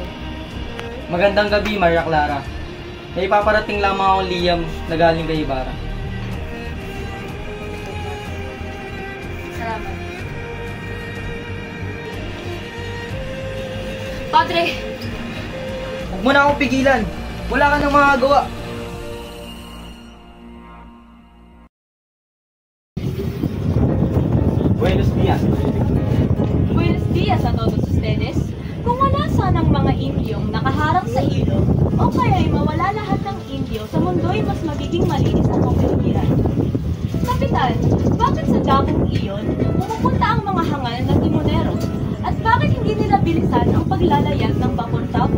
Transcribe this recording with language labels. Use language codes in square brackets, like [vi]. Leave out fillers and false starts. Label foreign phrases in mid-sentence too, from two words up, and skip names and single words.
[tl] Magandang gabi, Maria Clara. May paparating lamang akong liyam na galing kay Ibarra. Salamat. Padre! Huwag mo na akong pigilan. Wala ka nang magagawa. [es] Buenos dias. Buenos dias a todos ustedes. [tl] Kung wala sanang mga Indyong nakaharang sa ilog, o kaya'y mawala lahat ng Indyo, sa mundo'y mas magiging malinis ang kapaligiran. Kapitan, bakit sa dakong iyon pumupunta ang mga hangal na timonero? At bakit hindi nila bilisan ang paglalayag ng bapor-tabo?